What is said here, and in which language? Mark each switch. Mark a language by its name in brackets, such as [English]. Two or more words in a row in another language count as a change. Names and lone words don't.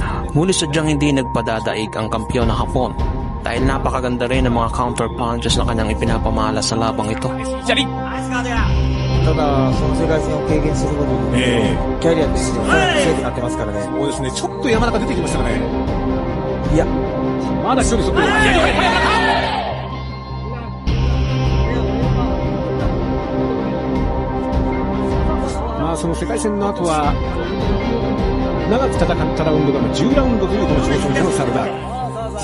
[Filipino] Ngunit sadyang hindi nagpadadaig ang kampyon ng Hapon dahil napakaganda rin ng mga [English] counter punches [Filipino] na kanyang ipinapamala sa labang ito. [Japanese] ただ、その世界戦を経験することで、キャリアとして強くなってますからね。そうですね、ちょっと山中出てきましたかね。いや、まだ一人そこで。まあその世界戦の後は長く戦ったラウンドが10ラウンドというこの挑戦者のサルダー。